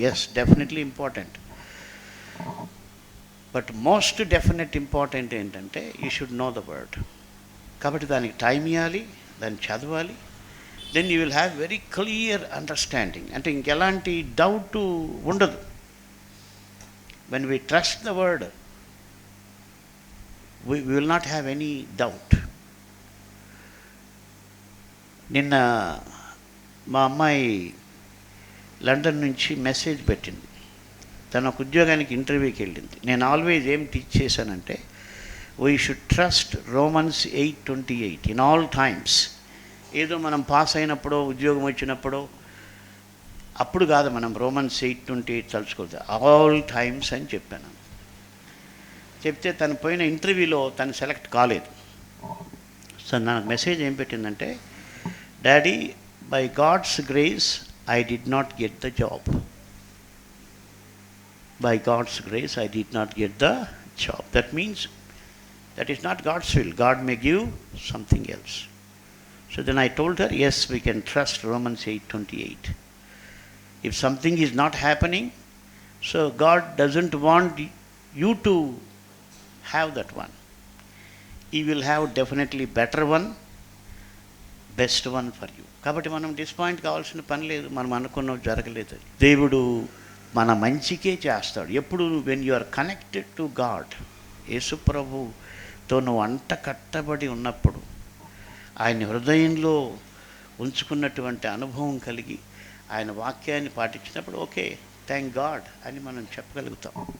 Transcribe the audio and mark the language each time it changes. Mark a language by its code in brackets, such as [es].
[en] Yes, definitely important. But most definite important ఏంటంటే you should know the word. [te] కాబట్టి దానికి time ఇవ్వాలి, దాన్ని చదవాలి. [en] Then you will have very clear understanding. [te] అంటే ఇంకెలాంటి డౌట్ ఉండదు. [en] When we trust the word we will not have any doubt. [te] నిన్న మా అమ్మాయి లండన్ నుంచి మెసేజ్ పెట్టింది. తన ఒక ఉద్యోగానికి ఇంటర్వ్యూకి వెళ్ళింది. నేను ఆల్వేజ్ ఏం టీచ్ చేశానంటే, [en] We should trust Romans 8:28 in all times. [te] ఏదో మనం పాస్ అయినప్పుడో ఉద్యోగం వచ్చినప్పుడో అప్పుడు కాదు, మనం రోమన్స్ 8:28 తలుచుకోవద్దు, ఆల్ టైమ్స్ అని చెప్పాను. చెప్తే తను పోయిన ఇంటర్వ్యూలో తను సెలెక్ట్ కాలేదు. సో నాకు మెసేజ్ ఏం పెట్టిందంటే, [en] Daddy by God's grace I did not get the job. By God's grace I did not get the job. That means that is not God's will. God may give something else. So then I told her, yes we can trust Romans 8:28. If something is not happening, so God doesn't want you to have that one. He will have definitely better one, best one for you. [te] కాబట్టి మనం disappoint కావాల్సిన పని లేదు. మనం అనుకున్నది జరగలేదు. దేవుడు మన మంచికే చేస్తాడు. ఎప్పుడు [en] when you are connected to God, [te] యేసు ప్రభుతో నువ్వు అంట కట్టబడి ఉన్నప్పుడు, ఆయన హృదయంలో ఉంచుకున్నటువంటి అనుభవం కలిగి ఆయన వాక్యాన్ని పాటించినప్పుడు, ఓకే థ్యాంక్ గాడ్ అని మనం చెప్పగలుగుతాం.